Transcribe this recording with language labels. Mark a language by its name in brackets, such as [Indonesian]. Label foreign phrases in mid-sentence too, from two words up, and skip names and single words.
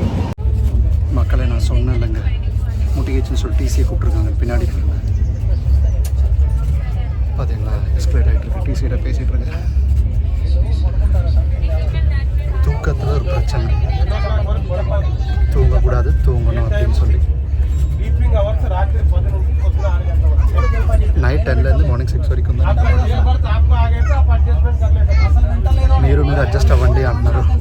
[Tamil] மக்களை நான் சொன்னேன் இல்லைங்க, முட்டிக்கிச்சுன்னு சொல்லி டிசியை கூப்பிட்ருக்காங்க பின்னாடி. பார்த்தீங்களா எஸ்கலேட் ஆகிட்டு இருக்கு. டிசியிட்ட பேசிகிட்டு இருக்கேன். தூக்கத்தில் ஒரு பிரச்சனை, தூங்கக்கூடாது, தூங்கணும் அப்படின்னு சொல்லி [Telugu] నైట్ 10 మార్నింగ్ 6 వరకు ఉంది. మీరు అడ్జస్ట్ అవ్వండి అంటున్నారు.